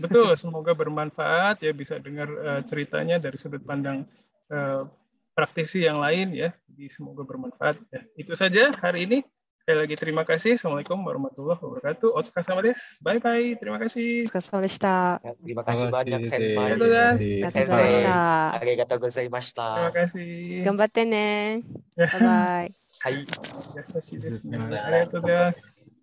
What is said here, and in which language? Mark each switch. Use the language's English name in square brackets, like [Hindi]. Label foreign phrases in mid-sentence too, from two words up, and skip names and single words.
[Indonesian] Betul, semoga bermanfaat ya, bisa dengar ceritanya dari sudut pandang praktisi yang lain ya. Jadi semoga bermanfaat ya. Itu saja hari ini. Sekali lagi terima kasih. [Arabic] السلام عليكم ورحمة الله وبركاته. [Japanese] おつかさまです. [English] Bye bye. [Indonesian] Terima kasih. [Japanese] おつかさまでした. [Indonesian] Terima kasih banyak Senpai. Sensei. [Japanese] ありがとうございました. [Indonesian] Terima kasih. [Japanese] がんばってね. [English] Bye bye. [Japanese] Hai. ありがとうございます.